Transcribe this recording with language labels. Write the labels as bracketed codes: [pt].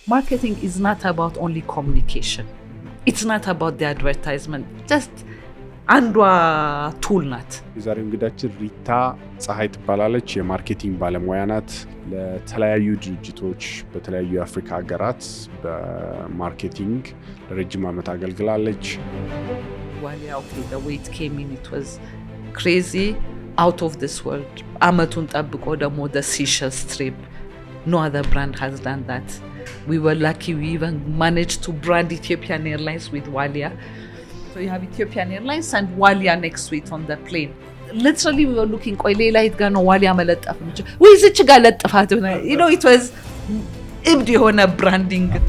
[en] Marketing is not about only communication. It's not about the advertisement. [am] Just አንዷ ቱል ናት። የዛሬው እንግዳችን ሪታ ፀሐይ ትባላለች። የማርኬቲንግ ባለሙያ ናት። ለተለያዩ ድርጅቶች በተለያዩ የአፍሪካ ሀገራት በማርኬቲንግ ለረጅም ዓመት አገልግላለች። [en] ዋሊያ the way it came in, it was crazy, out of this world. [am] አመቱን ጠብቆ ደግሞ [en] the Seychelles trip. No other brand has done that. We were lucky we even managed to brand Ethiopian Airlines with Walia. So you have Ethiopian Airlines and Walia next to it on the plane. Literally we were looking [am] ቆይ ሌላ የት ጋር ነው ዋሊያ መለጠፍ እንችል ወይ እዚች ጋር ለጥፋት ሆነ [en] you know it was [am] እብድ የሆነ branding.